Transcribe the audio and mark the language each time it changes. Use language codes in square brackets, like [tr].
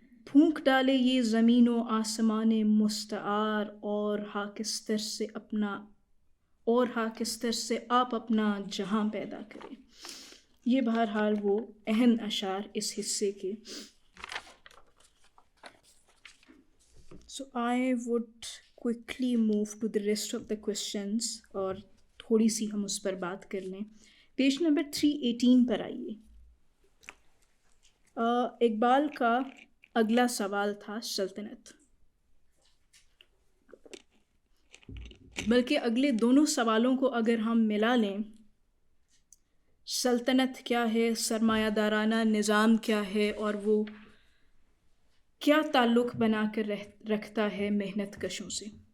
[ur] پھونک ڈالے یہ زمین و آسمان مستعار، اور خاکستر سے آپ اپنا جہاں پیدا کریں. یہ بہرحال وہ اہم اشعار اس حصے کے. [en] So I would quickly move to the rest of the questions، [ur] اور تھوڑی سی ہم اس پر بات کر لیں. پیج نمبر 318 پر آئیے. اقبال کا اگلا سوال تھا سلطنت، بلکہ اگلے دونوں سوالوں کو اگر ہم ملا لیں، سلطنت کیا ہے، سرمایہ دارانہ نظام کیا ہے، اور وہ کیا تعلق بنا کر رکھتا ہے محنت کشوں سے.